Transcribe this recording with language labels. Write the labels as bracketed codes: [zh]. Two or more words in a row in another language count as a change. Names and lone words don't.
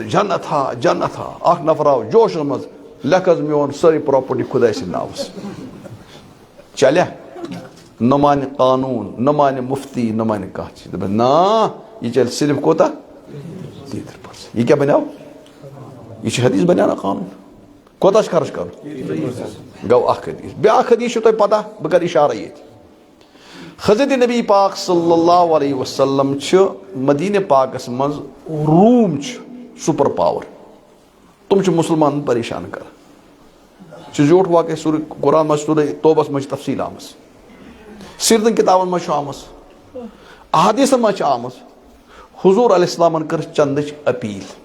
[ks] جنت ہا اکھ نفر آو جوشس منٛز لیکھ حظ میون سٲرٕے پراپرٹی خۄداے سٕنٛدِ ناوس چلیا نہ مانہِ قانوٗن نہ مانہِ مفتی نہ مانہِ کانٛہہ چیٖز دپن نا یہِ چلہِ صرف کوتاہ 33% یہِ کیٛاہ بنیو یہِ چھُ حدیث بنیو نا قانوٗن کوتاہ چھُ خرچ کرُن گوٚو اکھ حدیث بیاکھ حدیث چھُو تۄہہِ پتہ بہٕ کرٕ اِشارٕ ییٚتہِ حضرت نبی پاک [ar] صلی اللہ علیہ وسلم [ks] چھِ مدیٖنہ پاکس منٛز روٗم چھُ سُپر پاور تِم چھِ مُسلمانن پریشان کران چھُ زیوٗٹھ واقع سورُے قرآن منٛز سورُے توبس منٛز چھِ تفصیٖل آمٕژ سیٖرتن کِتابن منٛز چھُ آمٕژ احادیٖثن منٛز چھِ آمٕژ حضوٗر علیہ السلامن کٔر چندٕچ اپیٖل